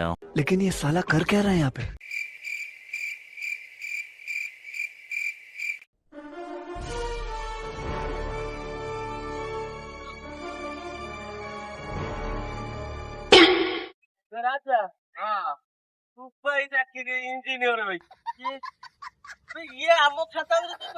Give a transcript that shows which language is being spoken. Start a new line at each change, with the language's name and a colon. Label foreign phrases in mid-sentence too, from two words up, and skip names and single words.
Hindi: लेकिन ये साला कर क्या रहा है यहाँ पे?
Odia: ରାଜା ଦୁବାଇ ଚାକିରି ଇଞ୍ଜିନିୟର ଭାଇ ଇଏ ଆମ ଖାତାରେ